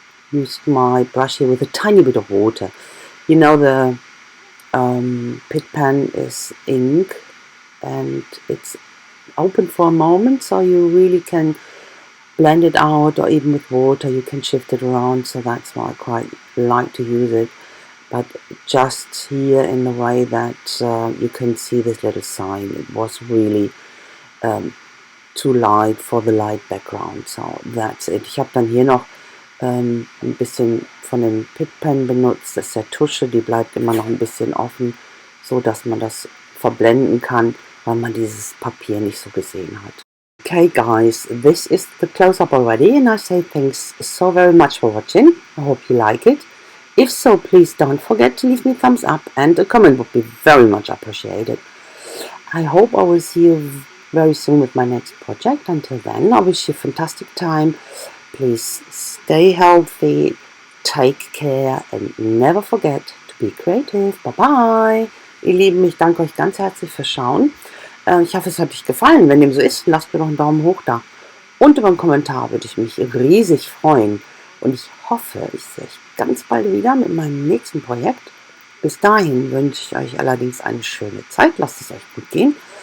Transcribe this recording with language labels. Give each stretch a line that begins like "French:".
English: Use my brush here with a tiny bit of water. You know, the pit pen is ink and it's open for a moment, so you really can blend it out, or even with water you can shift it around, so that's why I quite like to use it. But just here in the way that you can see this little sign, it was really too light for the light background, so that's it.
German: Ich habe dann hier noch ein bisschen von dem Pit Pen benutzt, das ist der Tusche, die bleibt immer noch ein bisschen offen, so dass man das verblenden kann, weil man dieses Papier nicht so gesehen hat.
English: Okay guys, this is the close-up already, and I say thanks so very much for watching. I hope you like it. If so, please don't forget to leave me a thumbs up, and a comment would be very much appreciated. I hope I will see you very soon with my next project. Until then, I wish you a fantastic time. Please stay healthy, take care, and never forget to be creative. Bye bye!
German: Ihr Lieben, ich danke euch ganz herzlich fürs Schauen. Ich hoffe, es hat euch gefallen. Wenn dem so ist, lasst mir doch einen Daumen hoch da. Und über einen Kommentar würde ich mich riesig freuen. Und ich hoffe, ich sehe euch ganz bald wieder mit meinem nächsten Projekt. Bis dahin wünsche ich euch allerdings eine schöne Zeit. Lasst es euch gut gehen.